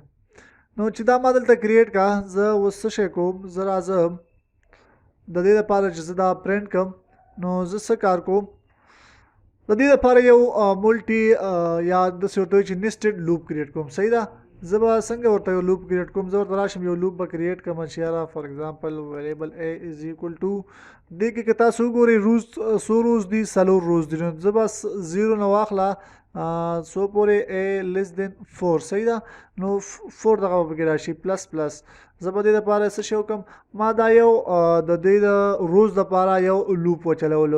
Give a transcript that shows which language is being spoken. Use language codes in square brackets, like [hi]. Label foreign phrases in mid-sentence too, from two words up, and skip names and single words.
[ps] نو چې دا ما دلته کریټ که، زه اوس څه شی کوم، زه راځم د دې لپاره چې زه دا پرنټ کړم. نو زه څه کار کوم، د دې لپاره یو ملټي یا داسې ورته وایي چې [en] nested loop [ps] کریټ کوم. صحیح ده. زه به څنګه ورته یو [en] loop create [ps] کوم، زه ورته راشم یو لوپ به کریټ کړم چې یاره [en] for example variable a is equal to [ps] دې کې که تاسو وګورئ روز څو روز دي، 4 روز دي. نو زه به 0 نه واخله څو پورې [en] a less than [ps] 4. صحیح ده. نو 4 دغه به پکې راشي [en] plus plus. [ps] زه به دې دپاره څه شی وکړم، ما دا یو د دې د روز دپاره یو لوپ وچلولو.